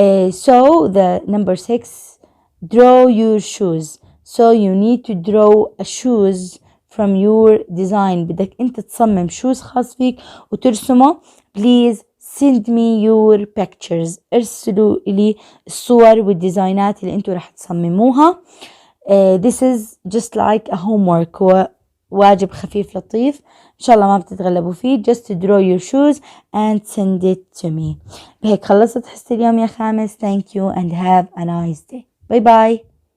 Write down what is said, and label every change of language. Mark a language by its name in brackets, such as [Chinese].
[English] So the number 6, draw your shoes. So you need to draw a shoes from your design. [Arabic] بدك أنت تصمم shoes خاص فيك وترسمه. [English] Please send me your pictures. [Arabic] ارسلوا لي الصور والديزاينات اللي أنتوا رح تصمموها. [English] This is just like a homework. [Arabic] هو واجب خفيف لطيف إن شاء الله ما بتتغلبوا فيه. [English] just draw your shoes and send it to me. [Arabic] بهيك خلصت حصة اليوم يا خامس. [English] thank you and have a nice day. [Arabic] باي باي.